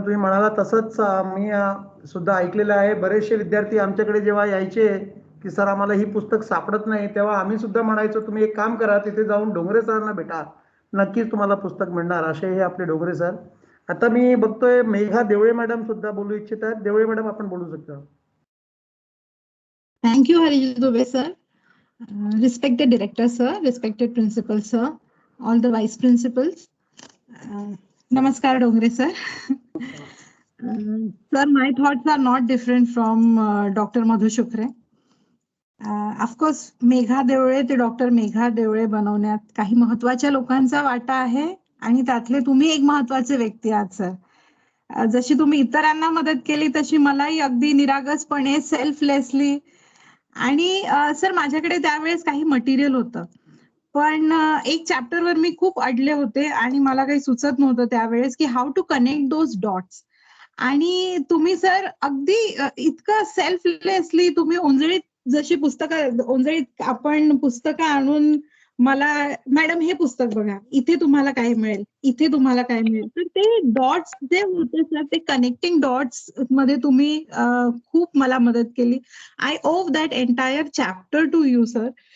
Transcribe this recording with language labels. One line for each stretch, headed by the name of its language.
Marathi: तुम्ही म्हणाला तसंच मी सुद्धा ऐकलेलं आहे. बरेचसे विद्यार्थी आमच्याकडे जेव्हा यायचे की सर आम्हाला ही पुस्तक सापडत नाही तेव्हा आम्ही सुद्धा म्हणायचो तुम्ही एक काम करा तिथे जाऊन डोंगरे सरांना भेटा, नक्कीच तुम्हाला पुस्तक मिळणार. असे हे आपले डोंगरे सर. आता मी बघतोय मेघा देवळे मॅडम सुद्धा बोलू इच्छित आहेत. देवळे मॅडम आपण बोलू शकता.
English: Thank you, Harish Dubey, sir. Respected director, sir, respected principal, sir, all the vice principals. Namaskar, Dongare, sir. Sir, my thoughts are not different from Dr. Madhu Shukre. Of course,
Marathi: Megha देवळे ते doctor Megha देवळे बनवण्यात काही महत्वाच्या लोकांचा वाटा आहे आणि त्यातले तुम्ही एक महत्वाचे व्यक्ती आहात सर. जशी तुम्ही इतरांना मदत केली तशी मलाही अगदी निरागसपणे सेल्फलेसली. आणि सर माझ्याकडे त्यावेळेस काही मटेरियल होतं पण एक चॅप्टरवर मी खूप अडले होते आणि मला काही सुचत नव्हतं त्यावेळेस की
English: How to connect those dots.
Marathi: आणि तुम्ही सर अगदी इतकं सेल्फलेसली तुम्ही ओंजळीत जशी ओंजळीत आपण पुस्तकं आणून मला मॅडम हे पुस्तक बघा, इथे तुम्हाला काय मिळेल, इथे तुम्हाला काय मिळेल. तर ते डॉट्स जे होते सर ते कनेक्टिंग डॉट्स मध्ये तुम्ही खूप मला मदत केली.
English: I owe that entire chapter to you sir.